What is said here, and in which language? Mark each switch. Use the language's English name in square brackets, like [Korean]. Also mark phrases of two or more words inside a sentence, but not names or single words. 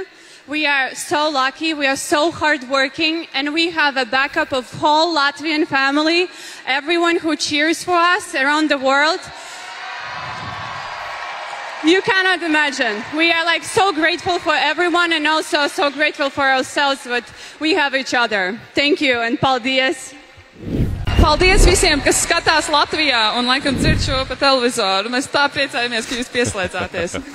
[English] We are so lucky, we are so hardworking, and we have a backup of whole Latvian family, everyone who cheers for us around the world. You cannot imagine. We are so grateful for everyone and also so grateful for ourselves, but we have each other. Thank you and paldies. [Latvian] Paldies visiem, kas skatās Latvijā un laikam dzird šo pa televizoru. Mēs tā priecājamies, ka jūs pieslēdzāties.